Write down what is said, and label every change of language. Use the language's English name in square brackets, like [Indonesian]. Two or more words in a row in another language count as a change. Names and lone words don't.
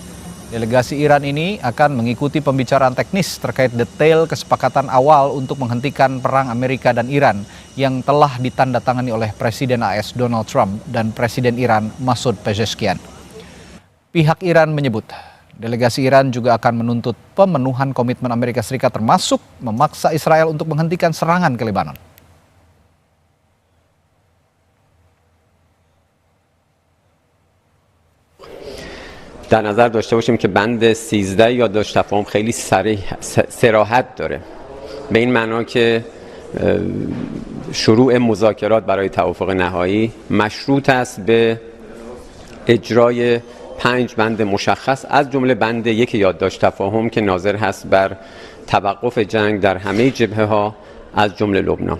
[Indonesian] Delegasi Iran ini akan mengikuti pembicaraan teknis terkait detail kesepakatan awal untuk menghentikan perang Amerika dan Iran yang telah ditandatangani oleh Presiden AS Donald Trump dan Presiden Iran Masoud Pezeshkian. Pihak Iran menyebut, delegasi Iran juga akan menuntut pemenuhan komitmen Amerika Serikat termasuk memaksa Israel untuk menghentikan serangan ke Lebanon. [Persian] در نظر داشته باشیم که بند 13 یادداشت تفاهم خیلی صراحت داره، به این معنا که شروع مذاکرات برای توافق نهایی مشروط است به اجرای 5 بند مشخص از جمله بند 1 یادداشت تفاهم که ناظر هست بر توقف جنگ در همه جبهه‌ها از جمله لبنان.